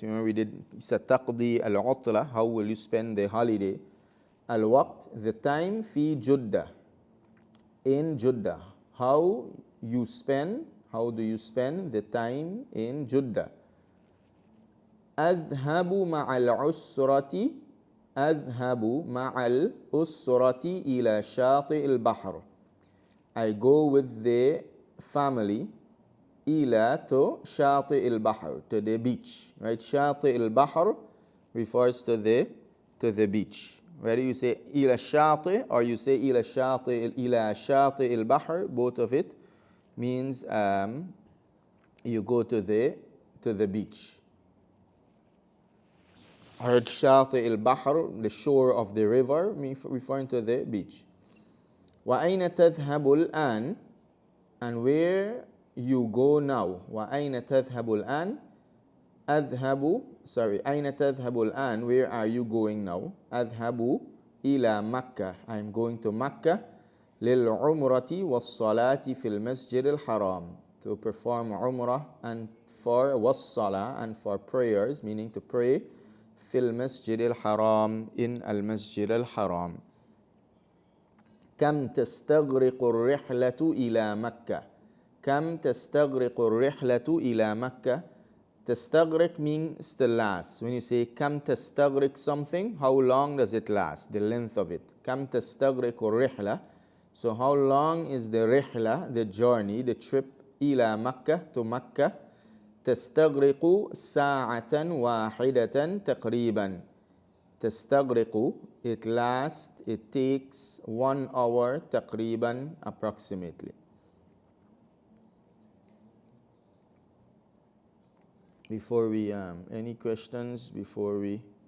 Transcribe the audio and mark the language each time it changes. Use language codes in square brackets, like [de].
[en] Remember we did [ar] ستقضي العطلة, [en] how will you spend the holiday? [ar] الوقت, [en] the time, في جدة, in Jeddah. How you spend, how do you spend the time in Jeddah? [ar] أذهب مع العسرة. أذهب مع الأسرة إلى شاطئ البحر. [en] I go with the family إلى to [ar] شاطئ البحر, [en] to the beach, right? [ar] شاطئ البحر [en] refers to the beach. Whether you say [ar] إلى الشاطئ [en] or you say إلى شاطئ البحر, both of it means you go to the beach. Heard [ar] شاطئ البحر, [en] the shore of the river, referring to the beach. [ar] وأين تذهب الآن, [en] and where you go now. [ar] وأين تذهب الآن, أذهب أين تذهب الآن? [en] Where are you going now? [ar] أذهب إلى مكة. [en] I'm going to Mecca. [ar] للعمرة والصلاة في المسجد الحرام. [en] To perform umrah and for والصلاة and for prayers, meaning to pray [ar] في المسجد الحرام, [en] in المسجد الحرام. [ar] كم تستغرق الرحلة إلى مكة؟ كم تستغرق الرحلة إلى مكة? [en] تستغرق means to last. When you say كم تستغرق something, how long does it last? The length of it. [ar] كم تستغرق الرحلة. [en] So how long is the رحلة, the journey, the trip إلى مكة, to مكة? [ar] تستغرق ساعة واحدة تقريبا. [en] تستغرق, it lasts, it takes 1 hour [ar] تقريبا, [en] approximately. Before we, any questions before we?